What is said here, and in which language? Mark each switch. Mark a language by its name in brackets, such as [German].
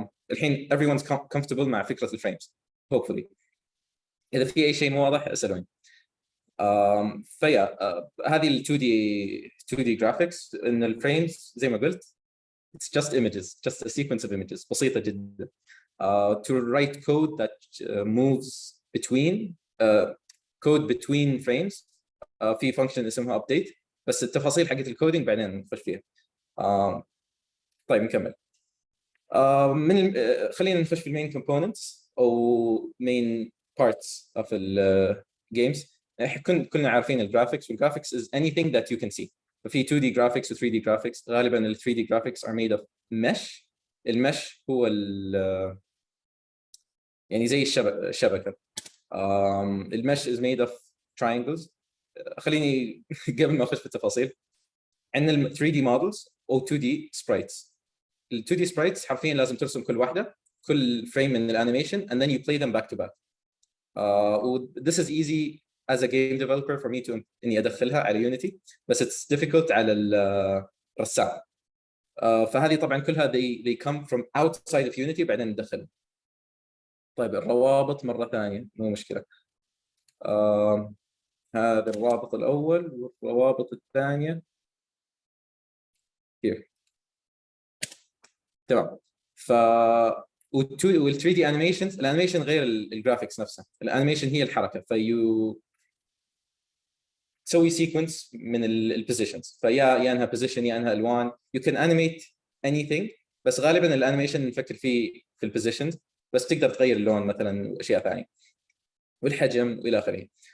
[Arabic] الحين [English] everyone's comfortable [Arabic] مع فكره الفريمز hopefully. اذا في اي شيء مو واضح اسالوني. فيا هذه ال 2 دي جرافيكس، ان الفريمز زي ما قلت [English] it's just images، just a sequence of images [Arabic] بسيطه جدا. [English] to write code that moves between code between frames في function اسمها update، [Arabic] بس التفاصيل حقت الكودينج بعدين نخش فيها. طيب نكمل. من خلينا نخش في المين كومبوننتس او مين بارتس اوف الجيمز. كلنا عارفين الجرافيكس، والجرافيكس [English] is anything that you can see. [Arabic] ففي 2 دي جرافيكس و 3 دي جرافيكس. غالبا ال 3 دي جرافيكس [English] are made of mesh. [Arabic] المش هو يعني زي الشبكه. [English] المش is made of triangles. [Arabic] خليني قبل ما اخش في التفاصيل، عندنا 3 دي models او 2 دي sprites. ال 2 دي sprites حرفيا لازم ترسم كل واحده، كل فريم من الانيميشن [English] and then you play them back to back. this is easy as a game developer for me to [Arabic] اني ادخلها على يونيتي، بس [English] it's difficult على [Arabic] رسام. فهذه طبعا كلها [English] they come from outside of Unity [Arabic] بعدين ندخلها. طيب الروابط مرة ثانية مو مشكلة. هذا الرابط الأول والروابط الثانية here. تمام. وال 3 دي انيميشنز، الانيميشن غير الجرافيكس نفسها، الانيميشن هي الحركه، تسوي سيكونس من البوزيشنز، يا انها بوزيشن يا انها الوان، [English] you can animate anything، [Arabic] بس غالبا الانيميشن نفكر فيه في البوزيشنز، بس تقدر تغير اللون مثلا واشياء ثانيه والحجم والى اخره.